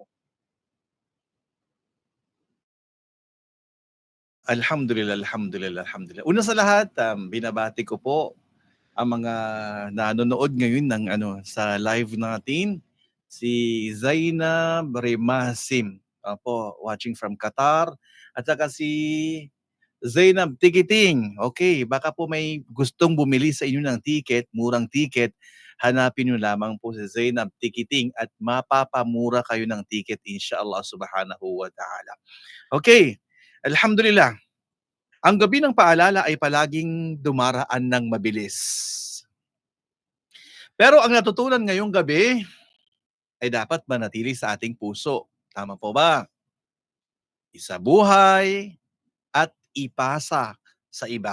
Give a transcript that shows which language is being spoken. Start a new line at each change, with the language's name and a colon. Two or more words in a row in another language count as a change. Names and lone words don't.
Arabic: الحمد لله، الحمد لله، الحمد لله.
Filipino: Una sa lahat, binabati ko po ang mga nanonood ngayon ng sa live natin. Si Zainab Remasim, opo,
English: watching from Qatar.
Filipino: At saka si Zainab Tikiting. Okay, baka po may gustong bumili sa inyo ng ticket, murang ticket. Hanapin nyo lamang po si Zainab Tikiting at mapapamura kayo ng ticket
Arabic: إن شاء الله سبحانه وتعالى.
Filipino: Okay, alhamdulillah. Ang gabi ng paalala ay palaging dumaraan ng mabilis. Pero ang natutunan ngayong gabi ay dapat manatili sa ating puso. Tama po ba? Isabuhay at ipasa sa iba.